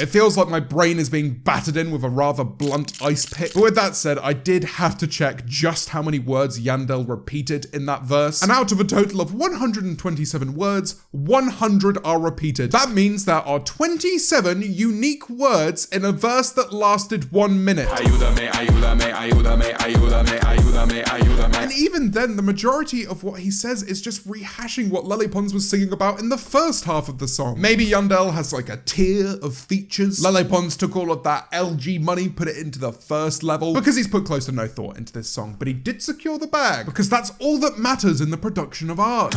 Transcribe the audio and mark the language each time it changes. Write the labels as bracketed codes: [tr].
[en] It feels like my brain is being battered in with a rather blunt ice pick. But with that said, I did have to check just how many words Yandel repeated in that verse. And out of a total of 127 words, 100 are repeated. That means there are 27 unique words in a verse that lasted 1 minute. [es] Ayúdame, ayúdame, ayúdame, ayúdame, ayúdame, ayúdame. [en] And even even then, the majority of what he says is just rehashing what Lele Pons was singing about in the first half of the song. Maybe Yandel has like a tier of features. Lele Pons took all of that LG money, put it into the first level, because he's put close to no thought into this song, but he did secure the bag, because that's all that matters in the production of art.